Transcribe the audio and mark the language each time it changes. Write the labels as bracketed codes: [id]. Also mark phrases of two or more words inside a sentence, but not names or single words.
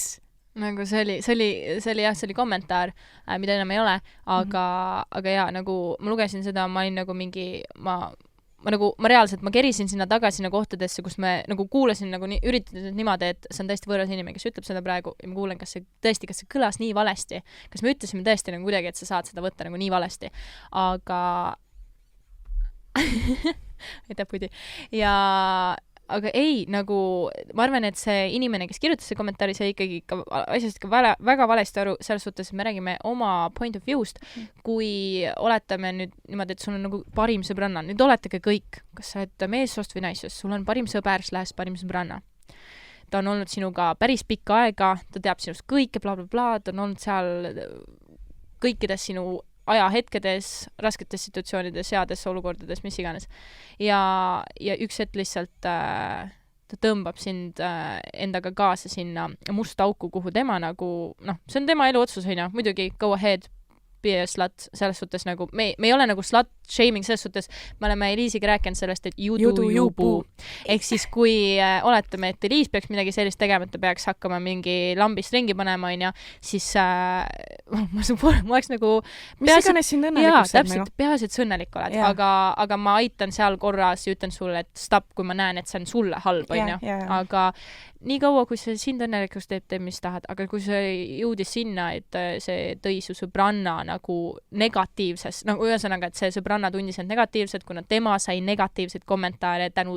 [et] Nagu see oli kommentaar, mida enam ei ole, aga jaa, nagu ma lugesin seda, ma olin nagu mingi, ma kerisin sinna tagasi kohtadesse, kus me nagu kuulasin nagu üritatud niimoodi, et see on tõesti võõras inimene, kes ütleb seda praegu ja ma kuulen, kas see kõlas nii valesti, kas me ütlesime tõesti nagu kuidagi, et sa saad seda võtta nagu nii valesti, aga aitäh, Pudi. Ja aga ei, nagu ma arvan, et see inimene, kes kirjutas see kommentaari, sai ikkagi ikka asjast ikka väga valesti aru, selles suhtes, et me räägime oma [en] point of view'st, [et] kui oletame nüüd niimoodi, et sul on nagu parim sõbranna, nüüd oletage kõik, kas sa oled meessoost või naissoost, sul on parim sõber / parim sõbranna. Ta on olnud sinuga päris pikka aega, ta teab sinust kõike, blablabla, ta on olnud seal kõikides sinu ajahetkedes, rasketes situatsioonides, heades olukordades, mis iganes. Ja üks hetk lihtsalt ta tõmbab sind endaga kaasa sinna musta auku, kuhu tema nagu, see on tema elu otsus, muidugi, [en] go ahead, be a slut, [et] selles suhtes nagu, me ei ole nagu [en] slut shaming, [et] selles suhtes me oleme Eliisiga rääkinud sellest, et [en] you do you boo. [et] Ehk siis, kui oletame, et Eliis peaks midagi sellist tegema, et ta peaks hakkama mingi lambist ringi panema, siis ma oleks nagu mis iganes sind õnnelikuks teeb nagu. Peaasi, et sa õnnelik oled, aga ma aitan seal korras ja ütlen sulle, et stop, kui ma näen, et see on sulle halb, aga nii kaua, kui see sind õnnelikuks teeb, mis tahad, aga kui see jõudis sinna, et see tõi su sõbranna nagu negatiivses, nagu ühesõnaga, et see sõbranna tundis end negatiivselt, kuna tema sai negatiivseid kommentaare tänu